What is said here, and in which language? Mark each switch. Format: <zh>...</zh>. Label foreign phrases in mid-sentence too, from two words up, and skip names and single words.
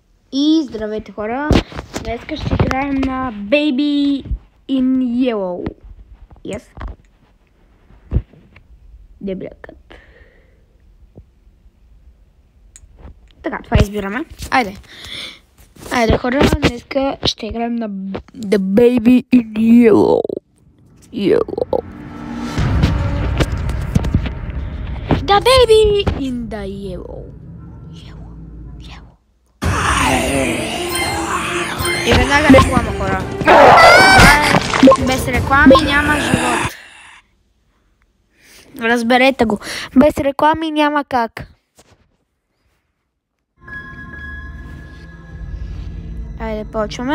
<bg>И здравейте хора! Днес ще играем на Baby in Yellow. Yes. Дебелякът. Така, това избираме. Айде хора, днес ще играем на The Baby in Yellow. The Baby in the Yellow. И веднага реклама, хора. Без реклами няма живот. Разберете го. Без реклами няма как. Айде, почваме.</bg>